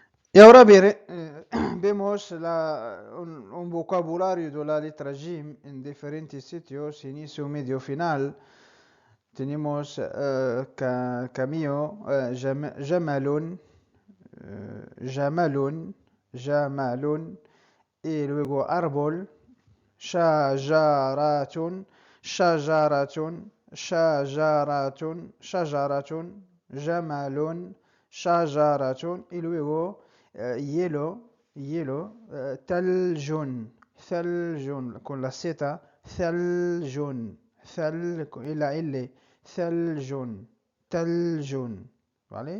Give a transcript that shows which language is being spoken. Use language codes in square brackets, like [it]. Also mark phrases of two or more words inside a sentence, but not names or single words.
[es] Y ahora vemos un vocabulario de la letra Jim en diferentes sitios, inicio, medio, final. Tenemos camino, [ar] جمل جمل جمل, [es] y luego árbol, [ar] شجرة شجرة شجرة شجرة جمل شجرة, [es] y luego hielo, hielo, [ar] ثلج ثلج, [es] con la Z, taljun, y la L, [ar] ثلج ثلج, [es] ¿vale?